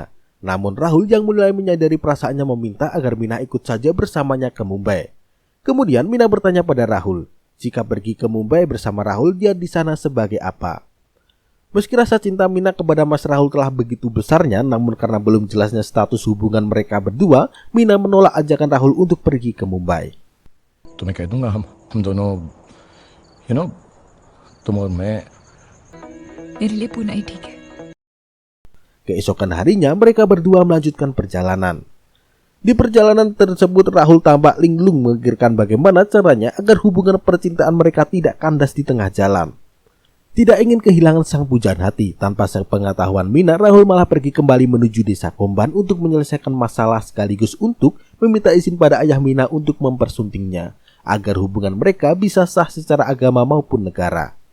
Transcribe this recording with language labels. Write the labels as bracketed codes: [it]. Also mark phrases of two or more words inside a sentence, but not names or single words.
[id] Namun Rahul yang mulai menyadari perasaannya meminta agar Mina ikut saja bersamanya ke Mumbai. Kemudian Mina bertanya pada Rahul, jika pergi ke Mumbai bersama Rahul, dia di sana sebagai apa? Meski rasa cinta Mina kepada Mas Rahul telah begitu besarnya, namun karena belum jelasnya status hubungan mereka berdua, Mina menolak ajakan Rahul untuk pergi ke Mumbai. [hi] तो मैं कह दूंगा हम दोनों तुम और मैं मेरे लिए पूना ही ठीक है। [id] Keesokan harinya mereka berdua melanjutkan perjalanan. Di perjalanan tersebut Rahul tampak linglung memikirkan bagaimana caranya agar hubungan percintaan mereka tidak kandas di tengah jalan. Tidak ingin kehilangan sang pujaan hati, tanpa sepengetahuan Mina, Rahul malah pergi kembali menuju desa Komban untuk menyelesaikan masalah sekaligus untuk meminta izin pada ayah Mina untuk mempersuntingnya, agar hubungan mereka bisa sah secara agama maupun negara.